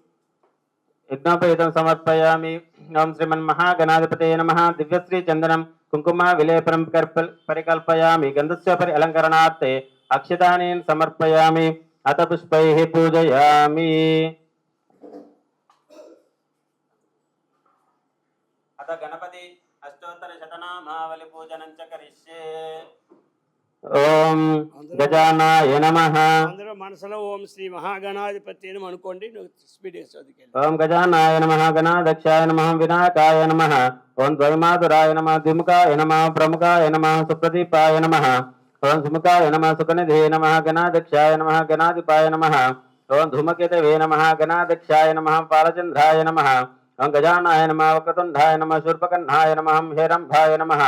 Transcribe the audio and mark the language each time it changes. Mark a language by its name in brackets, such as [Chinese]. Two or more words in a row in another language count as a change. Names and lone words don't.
[Sanskrit] यज्ञोपवीतं समर्पयामि ओम श्रीमन्महागणाधिपते नमः दिव्यश्री चन्दनं कुङ्कुमा विलेपनं परिकल्पयामि गन्धस्योपरि अलङ्करणार्थे अक्षतानि समर्पयामि अथ पुष्पैः पूजयामि अथ गणपति अष्टोत्तर शतनामावलि पूजनं च करिष्ये ओम गजानाय नमः [Telugu] అందరూ మనసులో ఓం శ్రీ మహాగణాధిపతి అని అనుకోండి స్పీడ్ [Sanskrit] ओम गजानाय नमः गणाध्यक्षाय नमः विनायकाय नमः ओम द्वैमातुराय नमः द्विमुखाय नमः प्रमुखाय नमः सुप्रदीपाय नमः ओम सुमुखाय नमः सुकनिधे नमः गणाध्यक्षाय नमः गणाधिपाय नमः ओम धूमकेतवे नमः गणाध्यक्षाय नमः पालचंद्राय नमः ओम गजानाय नमः वक्रतुंडाय नमः शूर्पकर्णाय नमः हेरंभाय नमः